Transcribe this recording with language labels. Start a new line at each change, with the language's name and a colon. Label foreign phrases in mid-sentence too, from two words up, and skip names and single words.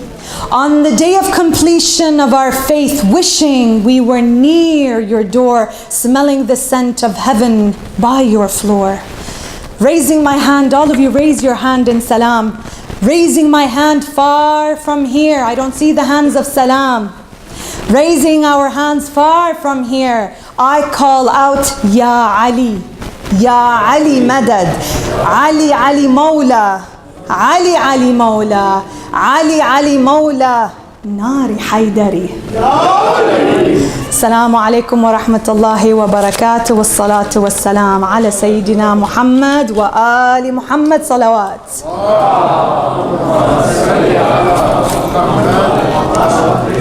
English: On the day of completion of our faith, wishing we were near your door, smelling the scent of heaven by your floor. Raising my hand, all of you raise your hand in salam. Raising my hand far from here, I don't see the hands of salam. Raising our hands far from here, I call out,
Arabic: يا علي. يا علي مدد. علي علي مولا. علي علي مولا. علي علي مولا. Nari Haydari. السلام عليكم ورحمة الله وبركاته. والصلاة والسلام على سيدنا محمد وآل محمد صلوات.